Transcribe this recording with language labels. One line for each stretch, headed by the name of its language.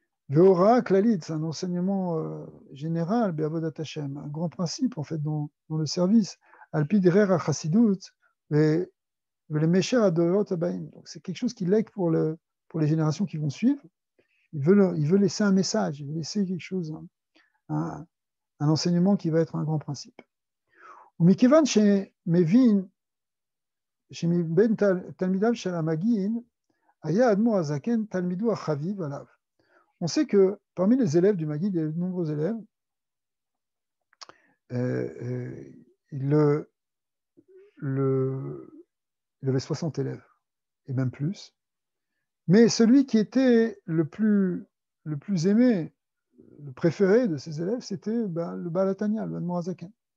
Hebrew: Ve'ora klalit,
French: c'est un enseignement général,
Hebrew: be'avodat Hashem,
French: un grand principe en fait dans le service,
Hebrew: alpi derer hachassidut, le mesher adorot abaim.
French: Donc c'est quelque chose qu'il lègue pour les générations qui vont suivre. Il veut laisser un message, il veut laisser quelque chose, un enseignement qui va être un grand principe.
Hebrew: ומכיוון שמבין שמבין תלמידיו של המגיד היה האדמו"ר הזקן תלמידו החביב עליו.
French: On sait que parmi les élèves du Maggid, il y a de nombreux élèves. Il avait 60 élèves, et même plus. Mais celui qui était le plus aimé, le préféré de ses élèves, c'était le Baal HaTanya, le Admor HaZaken.